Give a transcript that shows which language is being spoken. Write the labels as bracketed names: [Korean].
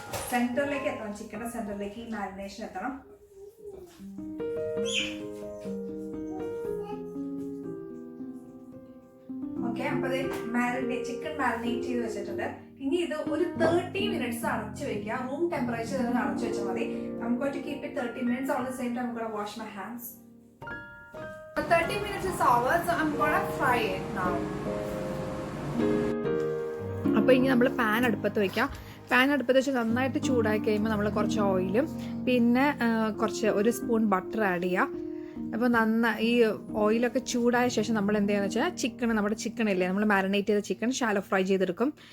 [Malayalam] സെൻറ്ററിലേക്ക് എത്തണം, ചിക്കൻ്റെ സെൻറ്ററിലേക്ക് ഈ മാരിനേഷൻ എത്തണം. ഓക്കെ, അപ്പോൾ ചിക്കൻ മാരിനേറ്റ് ചെയ്ത് വെച്ചിട്ടുണ്ട്. ഇനി ഇത് ഒരു 30 minutes അടച്ചു വെക്കുക. റൂം ടെമ്പറേച്ചർ അടച്ചു വെച്ചാൽ മതി. [English] I'm going to keep it 30 minutes. All the same time I'm going to wash my hands. 30 minutes is over, so I'm going to fry it now. [Malayalam] അപ്പോൾ ഇനി നമ്മൾ പാൻ അടുപ്പത്ത് വെക്കാം. പാൻ അടുപ്പത്ത് വെച്ച് നന്നായിട്ട് ചൂടാക്കി കഴിയുമ്പോൾ നമ്മൾ കുറച്ച് ഓയിലും പിന്നെ ഒരു സ്പൂൺ ബട്ടർ ആഡ് ചെയ്യുക. അപ്പോൾ ഈ ഓയിലൊക്കെ ചൂടായ ശേഷം നമ്മൾ എന്ത് ചെയ്യുക വെച്ചാൽ നമ്മുടെ ചിക്കൻ ഇല്ലേ, നമ്മൾ മാരിനേറ്റ് ചെയ്ത ചിക്കൻ ഷാലോ ഫ്രൈ ചെയ്തെടുക്കും.